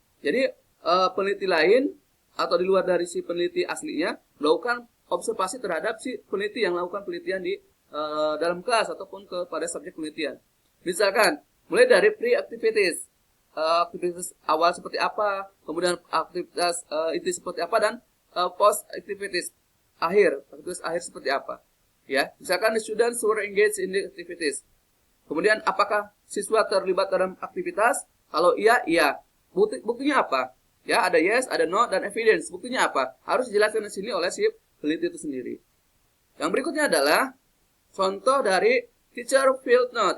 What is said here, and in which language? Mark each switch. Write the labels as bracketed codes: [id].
[id] Jadi peneliti lain atau di luar dari si peneliti aslinya melakukan observasi terhadap si peneliti yang melakukan penelitian di dalam kelas ataupun kepada subjek penelitian. Misalkan mulai dari pre-activities, aktivitas awal seperti apa, kemudian aktivitas inti seperti apa, dan post-activities aktivitas akhir seperti apa. [en] Ya, misalkan the students were engaged in the activities. [id] Kemudian apakah siswa terlibat dalam aktivitas? Kalau iya, iya. Buktinya apa? Ya, ada yes, ada no, dan evidence. Buktinya apa? Harus dijelaskan di sini oleh si peneliti itu sendiri. Yang berikutnya adalah contoh dari teacher field note.